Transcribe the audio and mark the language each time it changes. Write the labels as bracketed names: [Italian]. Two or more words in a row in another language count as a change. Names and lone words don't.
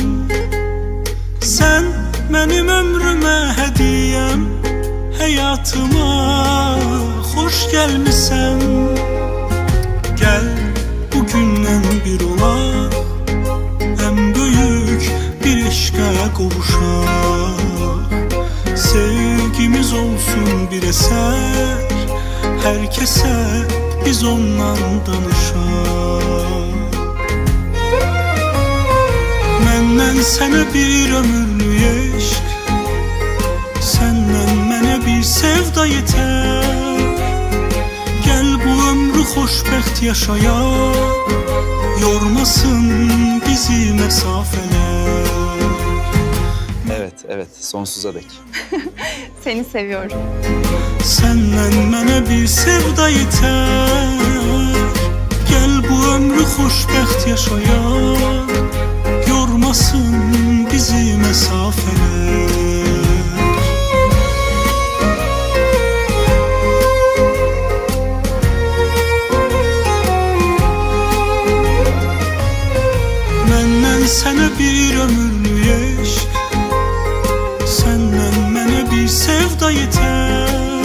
[Turkish] Sen benim ömrüme hediyem, hayatıma hoş gelmişsen. [Azerbaijani] Gel bugünden bir olaq, en büyük bir eşqə qovuşaq. [Turkish] Sevgimiz olsun bir eser, herkese biz ondan danışaq. [Azerbaijani] Məndən sənə bir ömürlük eşq, səndən mənə bir sevda yetər. Gel bu ömrü xoşbəxt yaşayaq, [Turkish] yormasın bizi mesafeler. Evet, sonsuza dek. Seni seviyorum. [Azerbaijani] Senden mənə bir sevda yetər. Gel bu ömrü xoşbəxt yaşayaq, [Turkish] yormasın bizi mesafeler. [Azerbaijani] Məndən sənə bir ömürlük eşq, səndən mənə bir sevda yetər.